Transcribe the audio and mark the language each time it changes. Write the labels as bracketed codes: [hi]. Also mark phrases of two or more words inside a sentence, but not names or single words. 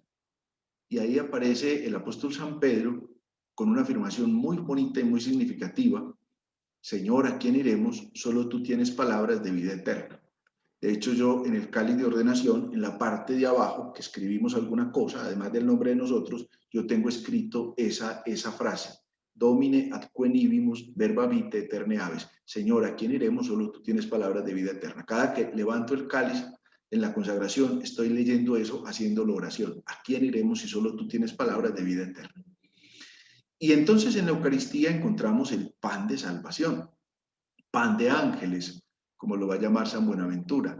[es] Y ahí aparece el apóstol San Pedro con una afirmación muy bonita y muy significativa, Señor, ¿a quién iremos? Solo tú tienes palabras de vida eterna. De hecho, yo en el cáliz de ordenación, en la parte de abajo, que escribimos alguna cosa, además del nombre de nosotros, yo tengo escrito esa frase. [la] Domine ad quem ibimus verba vitae aeternae habes. [es] Señor, ¿a quién iremos? Solo tú tienes palabras de vida eterna. Cada que levanto el cáliz en la consagración, estoy leyendo eso, haciéndolo oración. ¿A quién iremos si solo tú tienes palabras de vida eterna? Y entonces en la Eucaristía encontramos el pan de salvación, pan de ángeles, como lo va a llamar San Buenaventura.